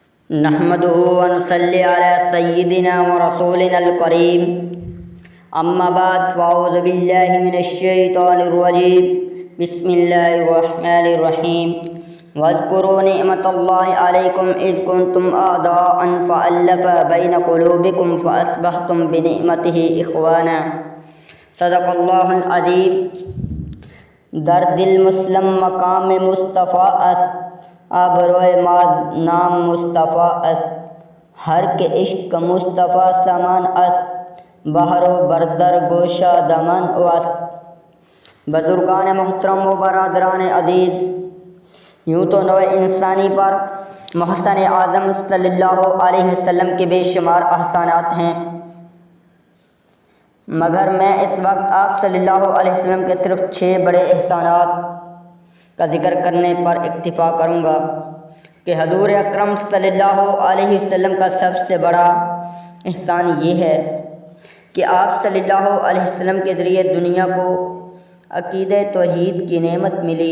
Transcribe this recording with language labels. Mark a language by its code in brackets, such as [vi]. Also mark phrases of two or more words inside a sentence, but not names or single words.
[ar] نحمده ونصلي على سيدنا ورسولنا الكريم اما بعد فاعوذ بالله من الشيطان الرجيم بسم الله الرحمن الرحيم واذكروا نعمة الله عليكم إذ كنتم أعداء فألف بين قلوبكم فأصبحتم بنعمته إخوانا صدق الله العظیم۔ [fa] در دل مسلم مقام مصطفیٰ است، آبروئے ماز نام مصطفیٰ است، ہر کے عشق مصطفیٰ سامان است، بحر و بردر گوشہ دمن است۔ [ur] بزرگان محترم و برادران عزیز، یوں تو نوع انسانی پر محسن اعظم [ar] صلی اللہ علیہ وسلم [ur] کے بے شمار احسانات ہیں، مگر میں اس وقت آپ [ar] صلی اللہ علیہ وسلم [ur] کے صرف 6 بڑے احسانات کا ذکر کرنے پر اکتفا کروں گا کہ حضور اکرم [ar] صلی اللہ علیہ وسلم [ur] کا سب سے بڑا احسان یہ ہے کہ آپ [ar] صلی اللہ علیہ وسلم [ur] کے ذریعے دنیا کو عقیدہ توحید کی نعمت ملی۔